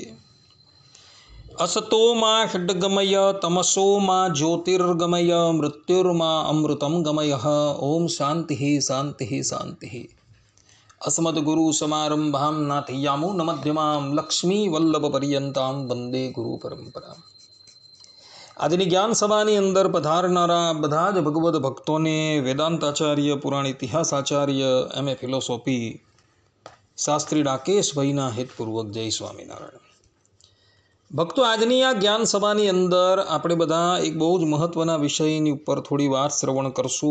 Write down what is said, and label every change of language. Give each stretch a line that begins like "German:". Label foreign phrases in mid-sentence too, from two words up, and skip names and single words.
Sanskrit: असतो मा षड्गमय तमसो मा ज्योतिर्गमय मृत्युर्मा अमृतं गमयः। ओम शान्तिः शान्तिः शान्तिः। अस्मद्गुरुसमारम्भां नाथयामुनमध्यमां लक्ष्मीवल्लभपर्यन्तां वन्दे गुरुपरम्पराम्।
Gujarati: આજની જ્ઞાન સભાની અંદર પધારનારા બધા જ ભગવદ્ ભક્તોને વેદાંતાચાર્ય, પુરાણ ઇતિહાસ આચાર્ય,
English: MA philosophy
Gujarati: શાસ્ત્રી રાકેશભાઈના હેતપૂર્વક જય સ્વામિનારાયણ. ભક્તો, આજની આ જ્ઞાન સભાની અંદર આપણે બધા એક બહુ જ મહત્ત્વના વિષયની ઉપર થોડી વાત શ્રવણ કરશું.